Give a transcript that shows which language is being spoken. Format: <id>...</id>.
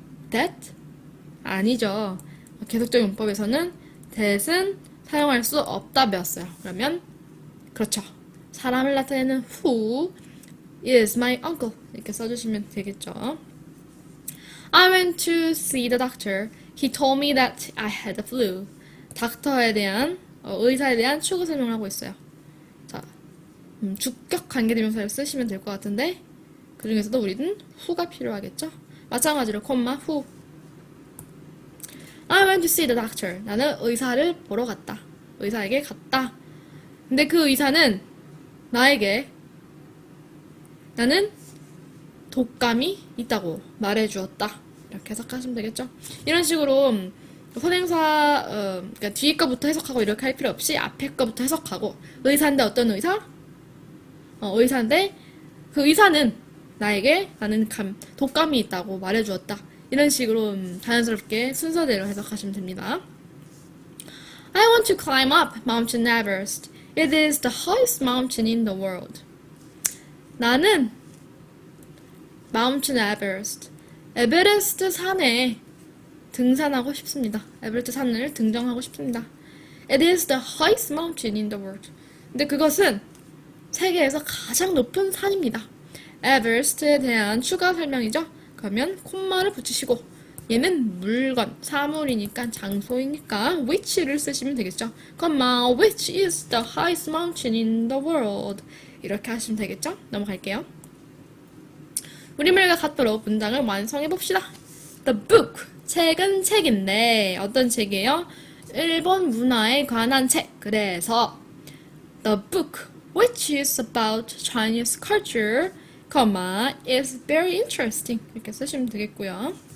<ko>That? 아니죠. 계속적 용법에서는 that은 사용할 수 없다 배웠어요. 그러면 그렇죠. 사람을 나타내는</ko> <en>who is my uncle</en> <ko>이렇게 써주시면 되겠죠.</ko> <en>I went to see the doctor. He told me that I had the flu.</en> <ko>닥터에 대한 의사에 대한 추가 설명을 하고 있어요. 자, 주격 관계대명사를 쓰시면 될 것 같은데 그 중에서도 우리는 who가 필요하겠죠. 마찬가지로 콤마 who.</ko> <en>I went to see the doctor.</en> <ko>나는 의사를 보러 갔다. 의사에게 갔다. 근데 그 의사는 나에게 나는 독감이 있다고 말해주었다. 이렇게 해석하시면 되겠죠. 이런 식으로 선행사 그러니까 뒤에 거부터 해석하고 이렇게 할 필요 없이 앞에 거부터 해석하고 의사인데 어떤 의사? 의사인데 그 의사는 나에게 나는 독감이 있다고 말해주었다. 이런 식으로 자연스럽게 순서대로 해석하시면 됩니다.</ko> <en>I want to climb up Mount Everest. It is the highest mountain in the world.</en> <ko>나는 Mount Everest, 에베레스트 산에 등산하고 싶습니다. 에베레스트 산을 등정하고 싶습니다.</ko> <en>It is the highest mountain in the world.</en> <ko>근데 그것은 세계에서 가장 높은 산입니다. 에베레스트에 대한 추가 설명이죠. 그러면 콤마를 붙이시고 얘는 물건, 사물이니까 장소이니까 which를 쓰시면 되겠죠. 콤마</ko> <en>which is the highest mountain in the world</en> <ko>이렇게 하시면 되겠죠. 넘어갈게요. 우리말과 같도록 문장을 완성해 봅시다.</ko> <en>The book,</en> <ko>책은 책인데 어떤 책이에요? 일본 문화에 관한 책. 그래서 the book which is about Chinese culture, is very interesting 이렇게 쓰시면 되겠고요.</ko>